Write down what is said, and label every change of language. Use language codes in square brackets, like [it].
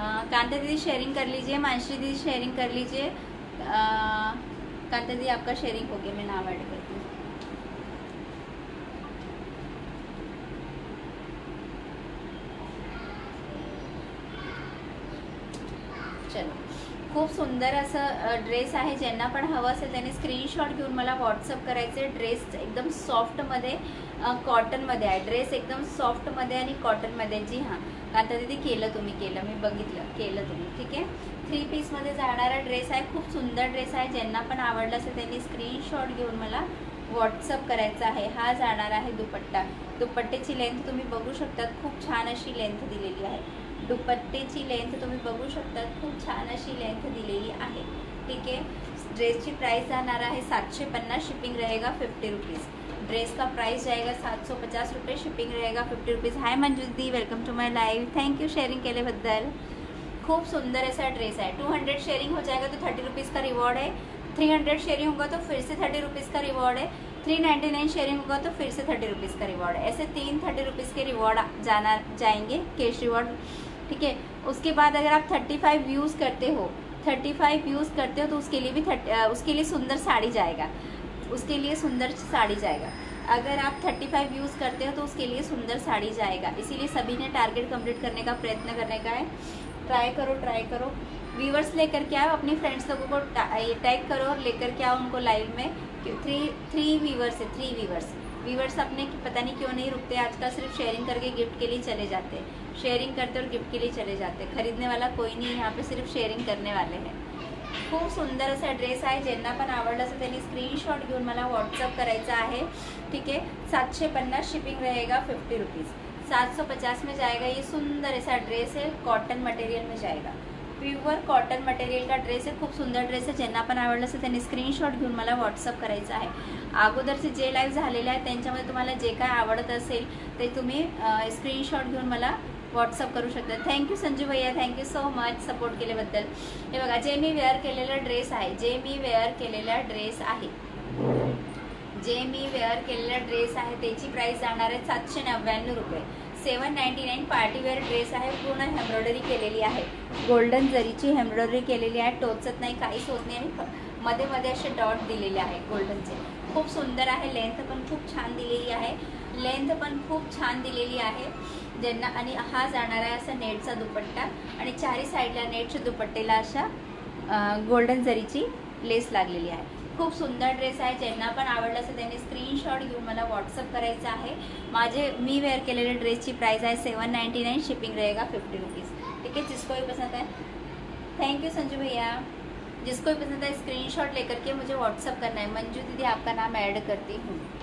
[hi] कांता दीदी शेयरिंग कर लीजिए, मानश्री दीदी शेयरिंग कर लीजिए। कांता दीदी आपका शेयरिंग हो गया, मैं नाम ऐड करती हूँ। [mr] चलो, खूप सुंदर असं ड्रेस आहे। ज्यांना पण हवं असेल त्यांनी स्क्रीनशॉट घेऊन मला व्हॉट्सअप करायचे। ड्रेस एकदम सॉफ्टमध्ये, कॉटनमध्ये आहे। ड्रेस एकदम सॉफ्टमध्ये आणि कॉटनमध्ये। जी हां कांता दीदी, केलं तुम्ही, केलं मी बघितलं, केलं तुम्ही, ठीक आहे। 3 पीसमध्ये जाणारा ड्रेस आहे, खूप सुंदर ड्रेस आहे। ज्यांना पण आवडलं असेल त्यांनी स्क्रीनशॉट घेऊन मला व्हॉट्सअप करायचा आहे। हा जाणार आहे दुपट्टा। दुपट्ट्याची लेंथ तुम्ही बघू शकतात, खूप छान अशी लेंथ दिलेली आहे। दुपट्टेची लेंथ तुम्ही बघू शकता, खूप छान अशी लेंथ दिलेली आहे, ठीक आहे। ड्रेसची प्राइस जाणार आहे 750, [hi] शिपिंग रहेगा 50 रुपीज़। ड्रेस का प्राइस जाएगा 750 रुपये, शिपिंग रहेगा 50 rupees. [en] hi Manju di, welcome to my live, thank you [mr] sharing केल्याबद्दल। [hi] खूप सुंदर ऐसा ड्रेस है। 200 शेयरिंग हो जाएगा तो 30 रुपीज़ का रिवॉर्ड है। 300 शेयरिंग होगा तो फिर से 30 रुपीज़ का रिवॉर्ड है। 399 शेयरिंग होगा तो फिर से 30 रुपीज़ का रिवॉर्ड है। ऐसे 3 30 रुपीज़ के रिवॉर्ड जाएंगे, कैश रिवॉर्ड, ठीक है। उसके बाद अगर आप 35 व्यूज़ करते हो, 35 व्यूज़ करते हो तो उसके लिए भी उसके लिए सुंदर साड़ी जाएगा, उसके लिए सुंदर साड़ी जाएगा। अगर आप 35 व्यूज़ करते हो तो उसके लिए सुंदर साड़ी जाएगा। इसीलिए सभी ने टारगेट कंप्लीट करने का प्रयत्न करने का है। ट्राई करो, ट्राई करो। व्यूवर्स लेकर के आओ, अपनी फ्रेंड्स लोगों को टैग करो और लेकर के आओ उनको लाइव में। 3 व्यूवर्स है, 3 व्यूवर्स। व्यूवर्स अपने पता नहीं क्यों नहीं रुकते आजकल, सिर्फ शेयरिंग करके गिफ्ट के लिए चले जाते हैं। शेयरिंग करते और गिफ्ट के लिए चले जाते हैं। खरीदने वाला कोई नहीं है यहाँ पे, सिर्फ शेयरिंग करने वाले हैं। [mr] खूप सुंदर असा ड्रेस आहे। ज्यांना पण आवडलं असेल त्यांनी स्क्रीनशॉट घेऊन मला व्हॉट्सअप करायचा आहे, ठीक है। [hi] 750, शिपिंग रहेगा 50 रुपीज़। 750 में जाएगा। ये सुंदर ऐसा ड्रेस है, कॉटन मटेरियल में जाएगा, प्युअर कॉटन मटेरियल का ड्रेस आहे। [mr] खूप सुंदर ड्रेस आहे। ज्यांना पण आवडलं असेल त्यांनी स्क्रीनशॉट घेऊन मला व्हॉट्सअप करायचं आहे। अगोदरचे जे लाईव्ह झालेले आहेत त्यांच्यामध्ये तुम्हाला जे काय आवडत असेल ते तुम्ही स्क्रीनशॉट घेऊन मला व्हॉट्सअप करू शकता। थँक्यू संजू भैया, थँक्यू सो मच सपोर्ट केल्याबद्दल। हे बघा, जे मी वेअर केलेला ड्रेस आहे, जे मी वेअर केलेला ड्रेस आहे, जे मी वेअर केलेला ड्रेस आहे त्याची प्राइस जाणार आहे 799 रुपये। 799 पार्टीवेअर ड्रेस आहे। पूर्ण एम्ब्रॉयडरी केलेली आहे, गोल्डन जरीची एम्ब्रॉयडरी केलेली आहे। टोचत नाही, काहीच होत नाही आणि मध्ये मध्ये असे डॉट दिलेले आहे गोल्डनचे। खूप सुंदर आहे। लेंथ पण खूप छान दिलेली आहे, लेंथ पण खूप छान दिलेली आहे। ज्यांना आणि हा जाणार आहे असा नेटचा दुपट्टा आणि चारी साईडला नेटच्या दुपट्टेला अशा गोल्डन जरीची लेस लागलेली आहे। खूप सुंदर ड्रेस आहे। ज्यांना पण आवडलं असेल त्यांनी स्क्रीनशॉट घेऊन मला व्हॉट्सअप करायचं आहे। मी वेअर केलेल्या ड्रेसची प्राइस आहे 799, [hi] शिपिंग रहेगा 50 रुपीज़, ठीक है। जिसको भी पसंद है, थैंक यू संजू भैया। जिसको भी पसंद है स्क्रीनशॉट लेकर के मुझे व्हाट्सअप करना है। मंजू दीदी आपका नाम ऐड करती हूँ।